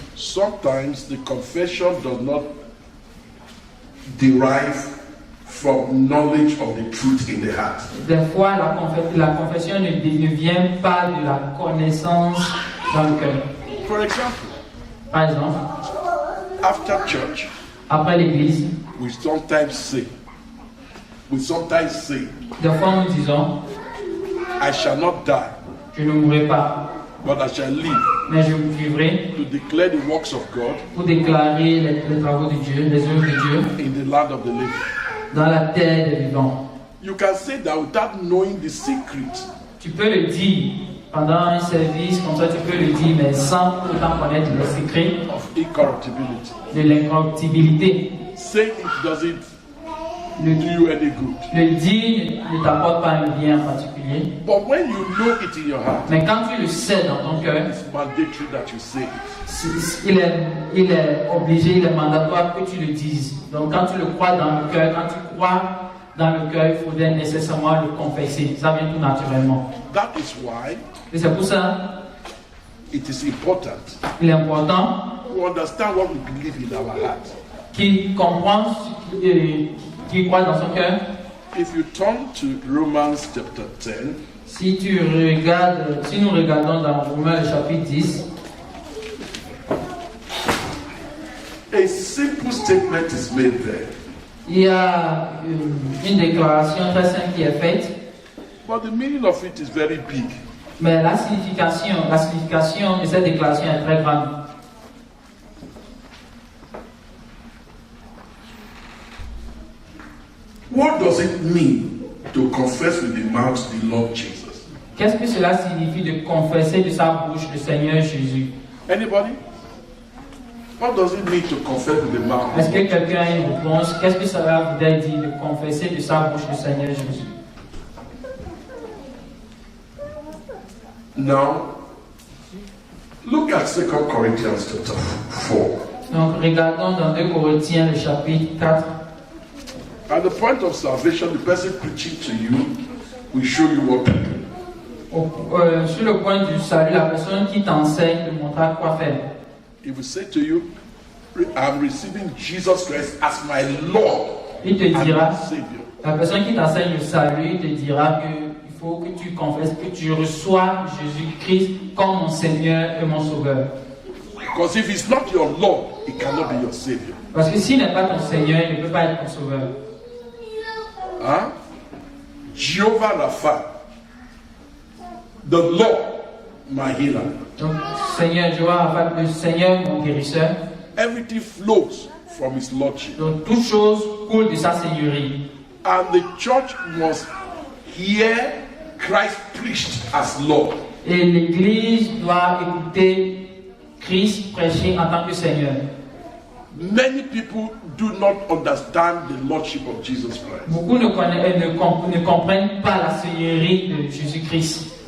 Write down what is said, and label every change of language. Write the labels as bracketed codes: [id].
[en] Sometimes the confession does not derive from knowledge of the truth in the heart. [fr] Des fois, la confession ne vient pas de la connaissance dans le cœur. [en] For example, [fr] Par exemple, [en] after church, [fr] après l'église, [en] we sometimes say, [fr] des fois nous disons, [en] I shall not die, [fr] je ne mourrai pas, [en] but I shall live [fr] mais je vivrai [en] to declare the works of God [fr] pour déclarer les travaux de Dieu, les œuvres de Dieu, [en] in the land of the living. [fr] dans la terre des vivants. [en] You can say that without knowing the secret. [fr] Tu peux le dire pendant un service, comme ça tu peux le dire, mais sans autant connaître les secrets [en] Of incorruptibility. [fr] de l'incorruptibilité. [en] Say it doesn't [fr] Le, [en] do you any good. [fr] le dire ne t'apporte pas un bien particulier, [en] But when you know it in your heart, [fr] mais quand tu le sais dans ton cœur, [en] it's mandatory that you say it. [fr] il est obligé, il est mandatoire que tu le dises. Donc quand tu le crois dans le cœur, quand tu crois dans le cœur, il faudrait nécessairement le confesser. Ça vient tout naturellement. [en] That is why [fr] Et c'est pour ça [en] it is important [fr] qu'il est important [en] to understand what we believe in our heart. [fr] qu'il comprenne, qu'il croit dans son cœur. [en] If you turn to Romans chapter 10, [fr] Si nous regardons dans Romains le chapitre 10, [en] a simple statement is made there. [fr] il y a une déclaration très simple qui est faite, [en] But the meaning of it is very big. [fr] mais la signification de cette déclaration est très grande. [en] What does it mean to confess with the mouth the Lord Jesus? [fr] Qu'est-ce que cela signifie de confesser de sa bouche le Seigneur Jésus? [en] Anybody? What does it mean to confess with the mouth? [fr] Est-ce que quelqu'un a une réponse? Qu'est-ce que cela voudrait dire de confesser de sa bouche le Seigneur Jésus? [en] Now, look at 2 Corinthians chapter 4. [fr] Donc regardons dans 2 Corinthiens le chapitre 4. [en] At the point of salvation, the person preaching to you will show you what to do. [fr] Sur le point du salut, la personne qui t'enseigne te montrera quoi faire. [en] He will say to you, I'm receiving Jesus Christ as my Lord [fr] Il te [en] and [fr] dira, [en] my Savior. [fr] la personne qui t'enseigne le salut, il te dira qu'il faut que tu confesses, que tu reçois Jésus-Christ comme mon Seigneur et mon Sauveur. [en] Because if he's not your Lord, he cannot be your Savior. [fr] Parce que s'il n'est pas ton Seigneur, il ne peut pas être ton Sauveur. [en] Huh? Jehovah Rapha, the Lord, my healer. [fr] Donc, Seigneur, je vois le Seigneur, mon guérisseur. [en] Everything flows from his Lordship. [fr] Donc, toute chose coule de sa Seigneurie. [en] And the church must hear Christ preached as Lord. [fr] Et l'Église doit écouter Christ prêcher en tant que Seigneur. [en] Many people do not understand the Lordship of Jesus Christ. [fr] Beaucoup ne comprennent pas la Seigneurie de Jésus-Christ.